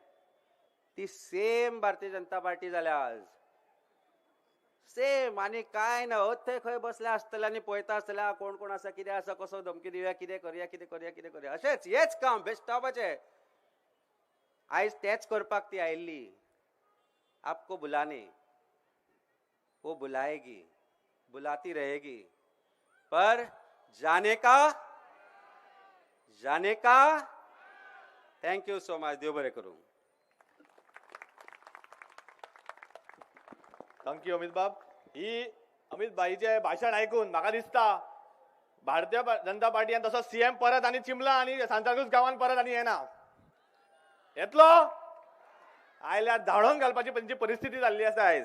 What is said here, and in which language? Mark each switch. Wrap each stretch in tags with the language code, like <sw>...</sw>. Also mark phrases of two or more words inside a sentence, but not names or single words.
<kok>ती सेम भारतीय जनता पार्टी जाल्या आज. सेम. आनी काय ना, थंय खंय बसले आसतले आनी पळयता आसतले कोण कोण आसा, कितें आसा, कसो धमकी दिवया, कितें करया अशेंच हेच काम बेश्टावपाचें. आयज तेच करपाक ती आयिल्ली.</kok> <hi>आपको बुलाने वो बुलाएगी, बुलाती रहेगी, पर जाने का</hi> <en>thank you so much.</en> <kok>देव बरें करूं. थँक्यू अमित बाब. ही अमित बाईचे भाषण ऐकून म्हाका दिसता भारतीय जनता पार्टीन तसो CM परत आनी चिमला आनी सांताक्रुज गांवान परत आनी येना. येतलो आयल्यार धाडोवन घालपाची तेंची परिस्थिती जाल्ली आसा आयज.</kok>